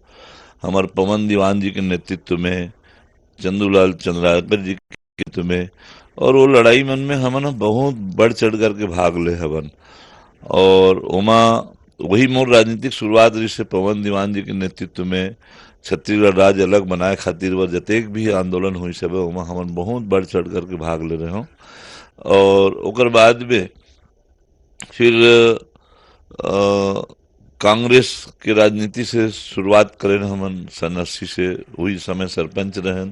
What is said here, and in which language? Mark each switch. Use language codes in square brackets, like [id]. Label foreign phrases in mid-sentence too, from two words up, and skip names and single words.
[hne] हमार पवन दीवान जी के नेतृत्व में, चंदूलाल चंद्राकर जी के नेतृत्व में, और वो लड़ाई मन में हमन बहुत बढ़ चढ़ करके भाग ले हवन। और ओमा वही मोर राजनीतिक शुरुआत रही से पवन दीवान जी के नेतृत्व में छत्तीसगढ़ राज्य अलग बनाए खातिर व जतेक भी आंदोलन हुई सब है ओमा हमन बहुत बढ़ चढ़ करके भाग ले रहे हों। और ओकर बाद में फिर कांग्रेस के राजनीति से शुरुआत करें हमन सन 80 से, वही समय सरपंच रहन।